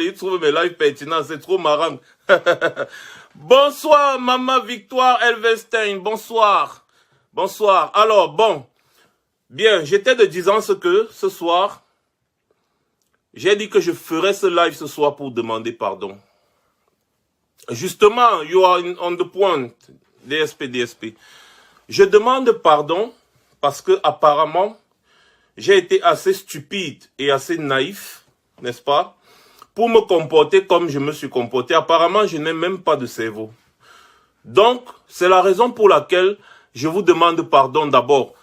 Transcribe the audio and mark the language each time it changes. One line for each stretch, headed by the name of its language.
French: Il trouve mes lives pertinents, c'est trop marrant. Bonsoir, Maman Victoire Elvestein, bonsoir. Bonsoir. Alors, bon. Bien, j'étais de disant ce que, ce soir, j'ai dit que je ferais ce live ce soir pour demander pardon.
English: Justement, you are on the point, DSP.
French: Je demande pardon parce que, apparemment, j'ai été assez stupide et assez naïf, n'est-ce pas, pour me comporter comme je me suis comporté. Apparemment, je n'ai même pas de cerveau. Donc, c'est la raison pour laquelle je vous demande pardon d'abord.